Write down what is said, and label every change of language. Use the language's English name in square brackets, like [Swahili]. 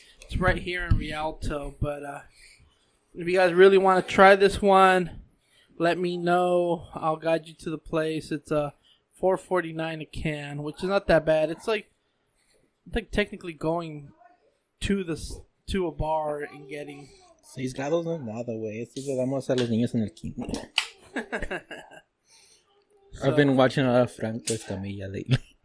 [English] It's right here in Rialto. But if you guys really want to try this one, let me know. I'll guide you to the place. It's $4.49 a can, which is not that bad. It's like technically going to a bar and getting... [Spanish] 6 grados no es nada, güey. Esto le damos a los niños en el kinder. [English] I've been watching a lot of Franco Escamilla lately.